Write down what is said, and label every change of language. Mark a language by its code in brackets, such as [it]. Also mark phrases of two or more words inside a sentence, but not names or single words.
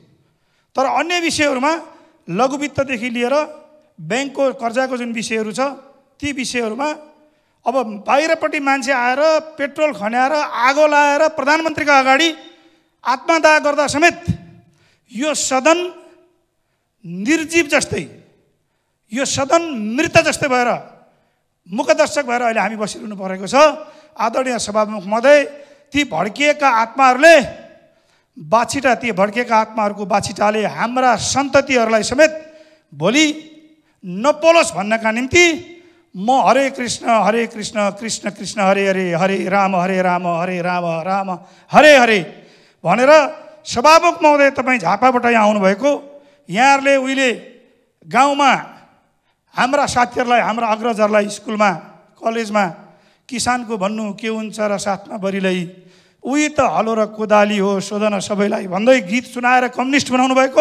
[ne] तर अन्य विषयहरूमा लघुवित्तदेखि लिएर ब्याङ्कको कर्जाको जुन विषयहरू छ ती विषयहरूमा अब बाहिरपट्टि मान्छे आएर पेट्रोल खन्याएर आगो लाएर प्रधानमन्त्रीका अगाडि आत्मदाह गर्दा समेत यो सदन निर्जीव जस्तै, यो सदन मृत जस्तै भएर मुखदर्शक भएर अहिले हामी बसिरहनु परेको छ। आदरणीय सभामुख महोदय, ती भड्किएका आत्माहरूले ती भड्किएका आत्माहरूको बाछिटाले हाम्रा सन्ततिहरूलाई समेत भोलि नपोलोस् भन्नका निम्ति म हरे कृष्ण कृष्ण कृष्ण हरे हरे, हरे राम हरे राम हरे हरे भनेर सभामुख महोदय तपाईँ झापाबाट यहाँ आउनुभएको, यहाँहरूले उहिले गाउँमा हाम्रा साथीहरूलाई, हाम्रा अग्रजहरूलाई स्कुलमा कलेजमा किसानको भन्नु के हुन्छ र साथमा बरिलै उही त हलो र कोदाली हो सोधन सबैलाई भन्दै गीत सुनाएर कम्युनिस्ट बनाउनु भएको।